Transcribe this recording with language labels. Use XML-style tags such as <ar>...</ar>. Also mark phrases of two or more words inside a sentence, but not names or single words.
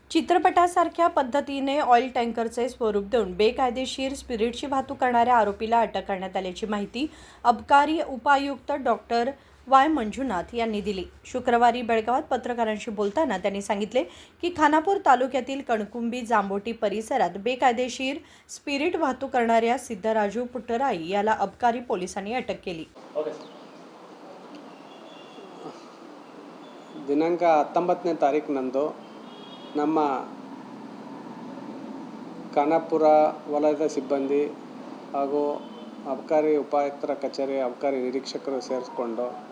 <mr>चित्रपटासारख्या पद्धतीने ऑइल टँकरचे स्वरूप देऊन बेकायदेशीर स्पिरिटची वाहतूक करणाऱ्या आरोपीला अटक करण्यात आल्याची माहिती अबकारी उपायुक्त डॉक्टर वाय मंजुनाथ यांनी दिली. शुक्रवारी बेळगावात पत्रकारांशी बोलताना त्यांनी सांगितले की खानापूर तालुक्यातील कणकुंबी जांभोटी परिसरात बेकायदेशीर स्पिरिट वाहतूक करणाऱ्या सिद्धराजू पुट्टराई याला अबकारी पोलिसांनी अटक केली.</mr> <kn>ದಿನಾಂಕ 19ನೇ ತಾರೀಕಿನಂದು ನಮ್ಮ ಖಾನಾಪುರ ವಲಯದ ಸಿಬ್ಬಂದಿ ಹಾಗೂ ಅಬಕಾರಿ ಉಪಾಯುಕ್ತರ ಕಚೇರಿ ಅಬಕಾರಿ ನಿರೀಕ್ಷಕರು ಸೇರಿಸ್ಕೊಂಡು</kn>